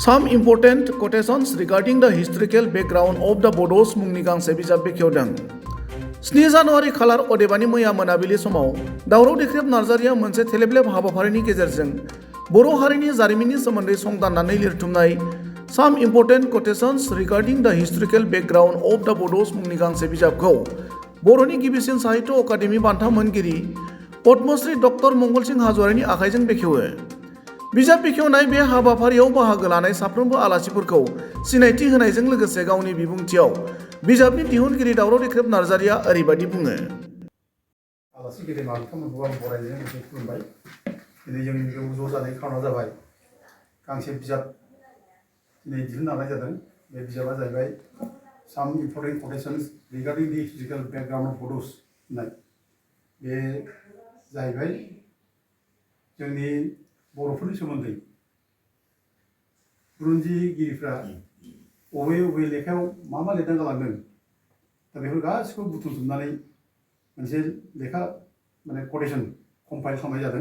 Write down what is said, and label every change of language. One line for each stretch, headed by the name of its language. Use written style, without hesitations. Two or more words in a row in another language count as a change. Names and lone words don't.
English: Some important quotations regarding the historical background of the Bodos
Bodo: मुंनि गांसे बिजाब बेखेवदों। 7 जानुवारि खालार अदेबानि मैया मोनाबिलि समाव दावराव देख्रेब नार्जारिया मोनसे थेलेबलेब हाबाफारिनि गेजेरजों बर' हारिनि जारिमिननि सोमोन्दै संदाननानै लिरथुमनाय
English: Some important quotations regarding the historical background of the Bodos
Bodo: मुंनि गांसे बिजाबखौ बर'नि गिबिसिन साहित्य अकादेमि बान्था मोनगिरि पद्मश्री डक्टर मंगलसिं हाज'वारिनि आखाइजों बेखेवो। बिजाब बेखेवनाय बे हाबाफारियाव बाहागो लानाय साफ्रोमबो आलासिफोरखौ सिनायथि होनायजों लोगोसे गावनि बिबुंथियाव बिजाबनि दिहुनगिरि दावराव देख्रेब नार्जारिया ओरैबायदि बुङो। आलासि गेदेमा बिथांमोनखौ आं बरायनायजों लोगोसे खुलुमबाय। दिनै जों बेयाव ज' जानायनि खारना जाबाय गांसे बिजाब दिनै दिहुननो लानाय जादों। बे बिजाबा जाहैबाय
English: Some Important Quotations Regarding the Historical Background of Bodos
Bodo: होननाय। बे जाहैबाय जोंनि बर'फोरनि सोमोन्दै बुरन्जिगिरिफ्रा बबे लेखायाव मा लिरना गालांदों दा बेफोर गासिखौबो बुथुमजोबनानै मोनसे लेखा माने
English: quotation compile
Bodo: खालामनाय जादों।